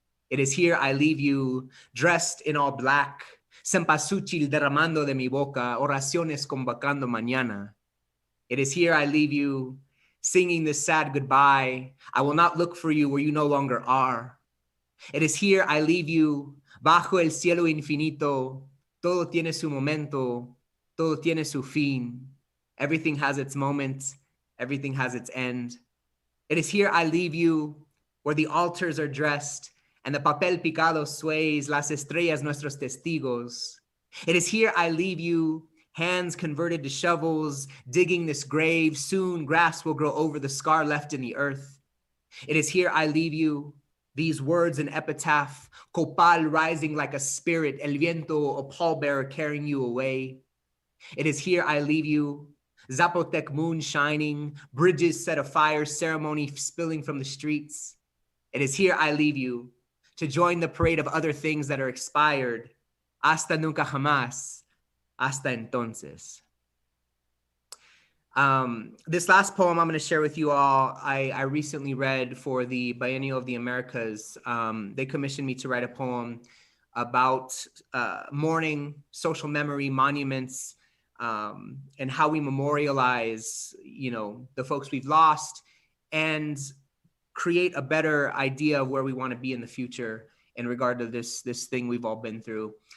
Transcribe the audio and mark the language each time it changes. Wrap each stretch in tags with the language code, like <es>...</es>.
<en>It is here I leave you, dressed in all black, cempasúchil</en> <es>derramando de mi boca, oraciones convocando mañana.</es> <en>It is here I leave you, singing this sad goodbye. I will not look for you where you no longer are. It is here I leave you,</en> <es>bajo el cielo infinito. Todo tiene su momento, todo tiene su fin.</es> <en>Everything has its moment, everything has its end. It is here I leave you, where the altars are dressed and the papel picado sways,</en> <es>las estrellas nuestros testigos.</es> <en>It is here I leave you, hands converted to shovels, digging this grave. Soon grass will grow over the scar left in the earth. It is here I leave you, these words an epitaph, copal rising like a spirit,</en> <es>el viento,</es> <en>a pallbearer carrying you away. It is here I leave you, Zapotec moon shining, bridges set afire, ceremony spilling from the streets. It is here I leave you, to join the parade of other things that are expired.</en> <es>Hasta nunca jamás, hasta entonces.</es> <en>This last poem I'm going to share with you all, I recently read for the Biennial of the Americas. They commissioned me to write a poem about mourning, social memory, monuments, and how we memorialize, the folks we've lost, and create a better idea of where we want to be in the future in regard to this thing we've all been through.</en>